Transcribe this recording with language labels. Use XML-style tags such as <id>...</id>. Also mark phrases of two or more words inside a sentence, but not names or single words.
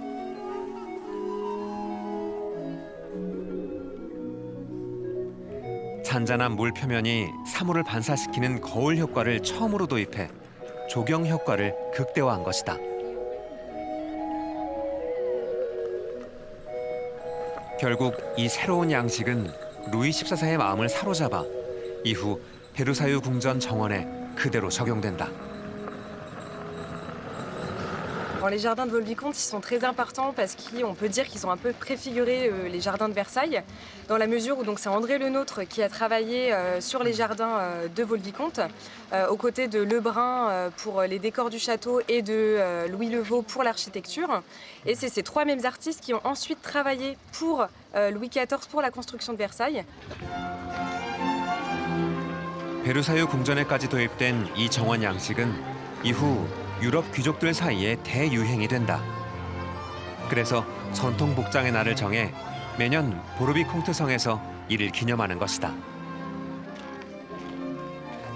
<ko>잔잔한 물 표면이 사물을 반사시키는 거울 효과를 처음으로 도입해 조경 효과를 극대화한 것이다. 결국 이 새로운 양식은 루이 14세의 마음을 사로잡아 이후 베르사유 궁전 정원에 그대로 적용된다.</ko> <fr>Les jardins de Vaux-le-Vicomte, ils sont très importants parce qu'on peut dire qu'ils ont un peu préfiguré les jardins de Versailles, dans la mesure où c'est André Le Nôtre qui a travaillé sur les jardins de Vaux-le-Vicomte, aux côtés de Lebrun pour les décors du château et de Louis Levaux pour l'architecture. Et c'est ces 3 mêmes artistes qui ont ensuite travaillé pour Louis XIV pour la construction de Versailles.</fr> <ko>베르사유 궁전에까지 도입된 이 정원 양식은 이후 유럽 귀족들 사이에 대유행이 된다. 그래서 전통 복장의 날을 정해 매년 보르비 콩트 성에서 이를 기념하는 것이다.</ko>